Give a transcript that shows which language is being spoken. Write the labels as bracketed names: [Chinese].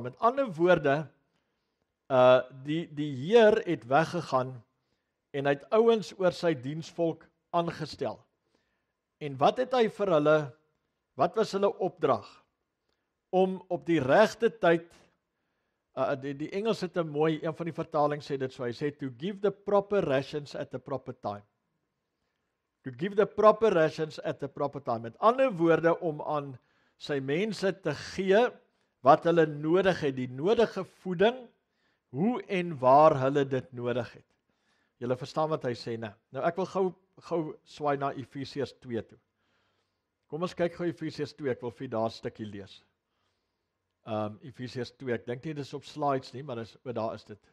[Afrikaans] Met ander woorde, die Heer het weggegaan, en hy het ouens oor sy diensvolk aangestel. En wat het hy vir hulle, wat was hulle opdrag? Om op die regte tyd, die Engels het 'n mooi, een van die vertalings sê dit so, hy sê, [English] to give the proper rations at the proper time. To give the proper rations at the proper time. [Afrikaans] Met ander woorde, om aan sy mense te gee, wat hulle nodig het, die nodige voeding, hoe en waar hulle dit nodig het. Julle verstaan wat hy sê, né? Nou ek wil gou swaai na Efesiërs 2 toe. Kom ons kyk gou Efesiërs 2, ek wil vir daar 'n stukkie lees. Efesiërs 2, ek dink nie dis op slides nie, maar daar is dit.